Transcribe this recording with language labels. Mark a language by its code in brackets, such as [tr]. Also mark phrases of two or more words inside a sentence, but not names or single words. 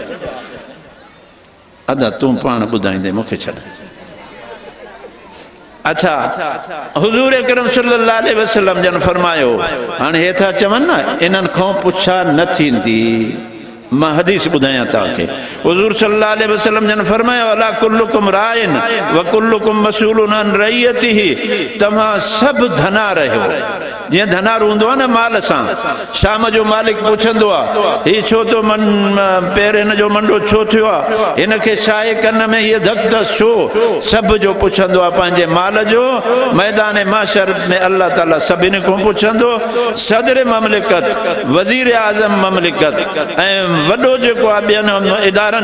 [sd] अदा तूं पाण ॿुधाईंदे मूंखे छॾ अच्छा हुज़ूर अकरम [ar] صلى الله عليه وسلم [sd] जन फरमायो हाणे हे था चवनि न इन्हनि खां पुछा न थींदी मां हदीस ॿुधायां तव्हांखे हुज़ूर [ar] صلى الله عليه وسلم [sd] जन फरमायो [ar] ألا كلكم راع و كلكم مسؤول عن رعيته [sd] तव्हां सभु धना रहियो जीअं धनार हूंदो आहे न माल सां शाम जो मालिक पुछंदो आहे हीउ छो थो पेर हिन जो मंडो छो थियो आहे हिनखे छा आहे कन में हीअ धक अथसि छो सभ जो पुछंदो आहे पंहिंजे माल जो मैदान माशर में अल्लाह ताला सभिनी खां पुछंदो सदर ममलिकत वज़ीर आज़म ममलिकत ऐं वॾो जेको आहे ॿियनि इदारनि